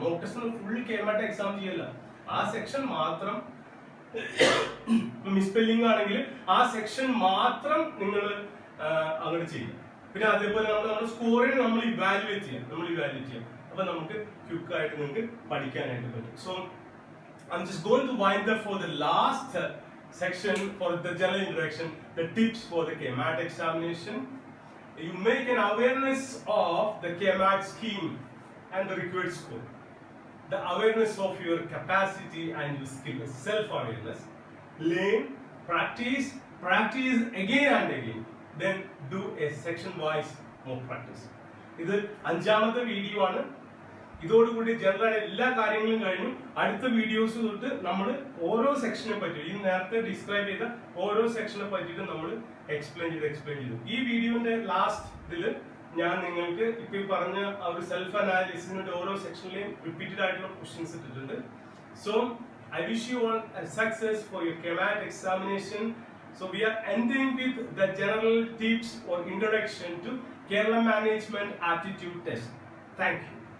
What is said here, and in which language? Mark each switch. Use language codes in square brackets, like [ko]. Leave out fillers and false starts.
[ml] Mock test full Kerala exam ചെയ്യല്ല, ആ section മാത്രം. മിസ്പെല്ലിംഗ് ആണെങ്കിൽ ആ സെക്ഷൻ മാത്രം നിങ്ങൾ അങ്ങോട്ട് ചെയ്യാം. പിന്നെ അതേപോലെ നമ്മുടെ സ്കോറിനെ നമ്മൾ ഇവാലുവേറ്റ് ചെയ്യാം. അപ്പൊ നമുക്ക് ക്വിക്ക് ആയിട്ട് നിങ്ങൾക്ക് പഠിക്കാനായിട്ട് പറ്റും. [en] So I'm just going to wind up for the last section for the general introduction, the tips for the KMAT examination. You make an awareness of the KMAT scheme and the required score. The awareness of your capacity and your skill, self-awareness. Learn, practice again and again. Then do a section-wise mock practice. [ml] ഇത് 5ാമത്തെ video ആണ്. ഇതോടുകൂടി general എല്ലാ കാര്യങ്ങളും കഴിഞ്ഞു. അടുത്ത videos തൊട്ട് നമ്മൾ ഓരോ സെക്ഷനെ പറ്റി, ഈ നേരത്തെ ഡിസ്ക്രൈബ് ചെയ്ത ഓരോ സെക്ഷനെ പറ്റിയിട്ട് നമ്മൾ എക്സ്പ്ലെയിൻ ചെയ്തു. ഈ വീഡിയോന്റെ ലാസ്റ്റ് ഇതില് ഞാൻ നിങ്ങൾക്ക് ഇപ്പൊ പറഞ്ഞ ആ ഒരു സെൽഫ് അനാലിസിസിന്റെ ഓരോ സെക്ഷനിലെയും റിപ്പീറ്റഡ് ആയിട്ടുള്ള ക്വസ്റ്റ്യൻസ് ഇട്ടിട്ടുണ്ട്. [en] So I wish you all a success for your KMAT examination. So we are ending with the general tips or introduction to Kerala Management Aptitude Test. Thank you.